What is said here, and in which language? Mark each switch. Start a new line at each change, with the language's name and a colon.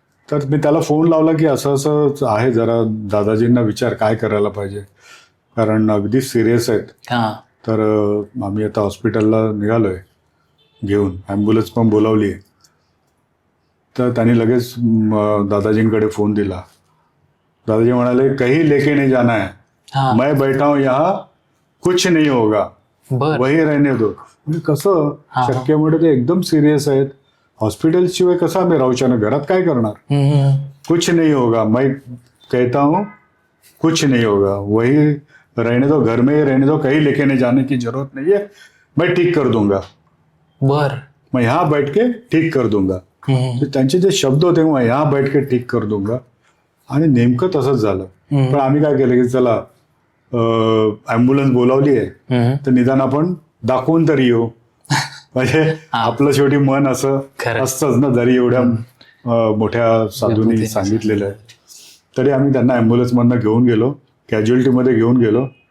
Marathi: तर मी त्याला फोन लावला की असं असं आहे, जरा दादाजींना विचार काय करायला पाहिजे, कारण अगदी सिरियस आहेत. तर आम्ही आता हॉस्पिटलला निघालोय घेऊन, ॲम्ब्युलन्स पण बोलावली आहे. तर त्यांनी लगेच दादाजींकडे फोन दिला. दादाजी म्हणाले,
Hindi: कहीं लेके नहीं जाना है, मैं बैठा हूं यहाँ, कुछ नहीं होगा, वही रहने दो.
Marathi: म्हणजे कसं शक्य म्हणतं, ते एकदम सिरियस आहेत, हॉस्पिटल शिवाय कसं आम्ही राहू शकणार, घरात काय करणार.
Hindi: कुछ नहीं होगा, मैं कहता हूँ कुछ नहीं होगा, वही रहने दो, घर में ही रहने दो, कहीं लेके नहीं जाने की जरूरत नहीं है, मैं ठीक कर दूंगा. मैं यहाँ बैठ के ठीक कर दूंगा.
Marathi: त्यांचे जे शब्द होते, मग
Hindi: यहाँ बैठ के ठीक कर दूंगा.
Marathi: आणि नेमकं तसंच झालं. पण आम्ही काय केलं की चला ॲम्ब्युलन्स बोलावली आहे तर निदान आपण दाखवून तरी येऊ. म्हणजे आपलं शेवटी मन असं असतंच ना, जरी एवढ्या मोठ्या साधूंनी सांगितलेलं आहे तरी आम्ही त्यांना ॲम्ब्युलन्समधनं घेऊन गेलो, कॅज्युअल्टीमध्ये घेऊन गेलो.